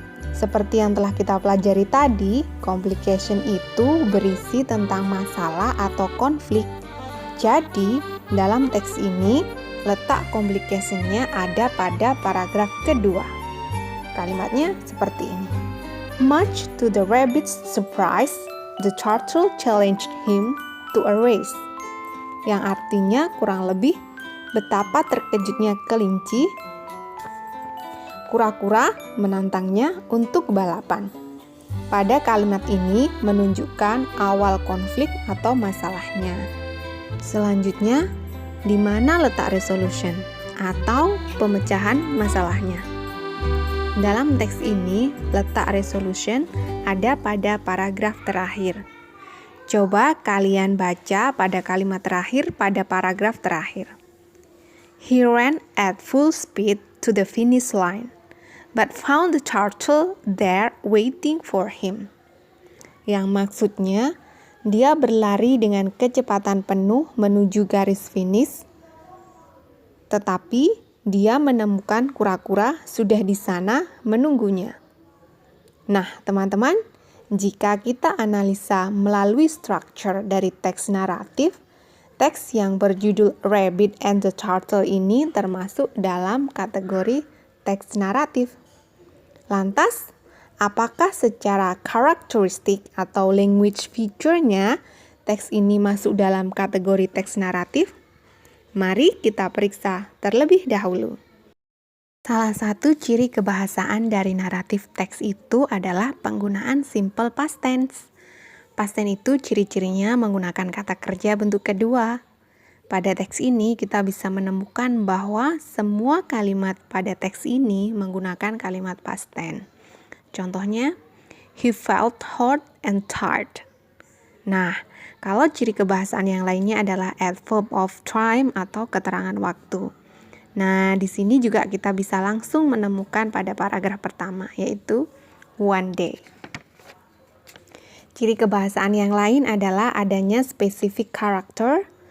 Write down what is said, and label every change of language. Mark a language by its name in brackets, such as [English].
[Indonesian] Seperti yang telah kita pelajari tadi, complication itu berisi tentang masalah atau konflik. Jadi, dalam teks ini, letak complication-nya ada pada paragraf kedua. Kalimatnya seperti ini. [English] Much to the rabbit's surprise, the turtle challenged him to a race. [Indonesian] Yang artinya kurang lebih, betapa terkejutnya kelinci, kura-kura menantangnya untuk balapan. Pada kalimat ini menunjukkan awal konflik atau masalahnya. Selanjutnya, di mana letak resolution atau pemecahan masalahnya? Dalam teks ini, letak resolution ada pada paragraf terakhir. Coba kalian baca pada kalimat terakhir pada paragraf terakhir. [English] He ran at full speed to the finish line, but found the turtle there waiting for him. [Indonesian] Yang maksudnya, dia berlari dengan kecepatan penuh menuju garis finish, tetapi dia menemukan kura-kura sudah di sana menunggunya. Nah, teman-teman, jika kita analisa melalui structure dari teks naratif, teks yang berjudul Rabbit and the Turtle ini termasuk dalam kategori teks naratif. Lantas, apakah secara karakteristik atau language feature-nya teks ini masuk dalam kategori teks naratif? Mari kita periksa terlebih dahulu. Salah satu ciri kebahasaan dari naratif teks itu adalah penggunaan simple past tense. Past tense itu ciri-cirinya menggunakan kata kerja bentuk kedua. Pada teks ini kita bisa menemukan bahwa semua kalimat pada teks ini menggunakan kalimat past tense. [English] Contohnya, he felt hot and tired. [Indonesian] Nah, kalau ciri kebahasaan yang lainnya adalah adverb of time atau keterangan waktu. Nah, di sini juga kita bisa langsung menemukan pada paragraf pertama, yaitu [English] one day. [Indonesian] Ciri kebahasaan yang lain adalah adanya specific character.